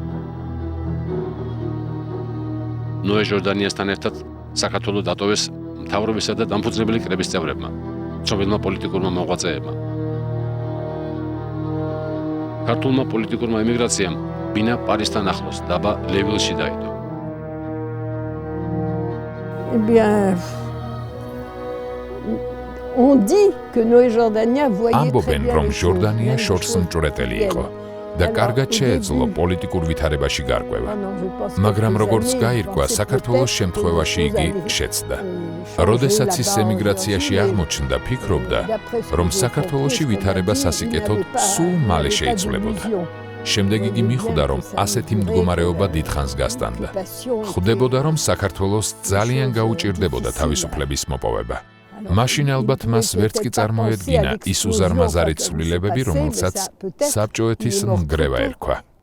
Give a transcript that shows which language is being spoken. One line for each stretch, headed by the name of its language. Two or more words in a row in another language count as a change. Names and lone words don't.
Georgian: ნოე ჟორდანიასთან ერთად საქართველო დატოვეს მთავრობისა და დამფუძნებელი კრების წევრებმა, ცნობილმა პოლიტიკურმა მოღვაწეებმა. ქართულმა პოლიტიკურმა ემიგრაციამ ბინა პარისთან ახლოს დაბა ლევილში დაიდო.
French: Eh bien, on dit que Noé Jordania voyait très
Georgian: ამბობენ,
French: bien
Georgian: რომ
French: les choses,
Georgian: ჟორდანია
French: même les
Georgian: შორს
French: choses
Georgian: მჭვრეტელი იყო
French: quotidiennes.
Georgian: და
French: Alors,
Georgian: კარგად
French: au
Georgian: შეეძლო
French: début,
Georgian: პოლიტიკურ ვითარებაში გარკვევა.
French: ah non, je pense que
Georgian: მაგრამ
French: quelques
Georgian: როგორც
French: années,
Georgian: გაირკვა,
French: pensait
Georgian: საქართველოს
French: peut-être
Georgian: შემთხვევაში
French: que les
Georgian: იგი
French: choses
Georgian: შეცდა.
French: allaient, changer
Georgian: როდესაც ის
French: là-bas
Georgian: ემიგრაციაში
French: aujourd'hui,
Georgian: აღმოჩნდა, ფიქრობდა,
French: d'après ce que
Georgian: რომ
French: j'ai
Georgian: საქართველოში
French: compris,
Georgian: ვითარება
French: ce qu'on a dit,
Georgian: სასიკეთოდ
French: il n'avait
Georgian: სულ
French: pas-
Georgian: მალე
French: il n'avait pas
Georgian: შეიცვლებოდა.
French: d'illusion.
Georgian: შემდეგ იგი მიხვდა, რომ ასეთი მდგომარეობა დიდხანს გასტანდა. ხვდებოდა, რომ საქართველოს ძალიან გაუჭირდებოდა თავისუფლების მოპოვება. მაშინ ალბათ მას ვერც კი წარმოედგინა ის უზარმაზარი ცვლილებები, რომელსაც საბჭოეთის ნგრევა ერქვა.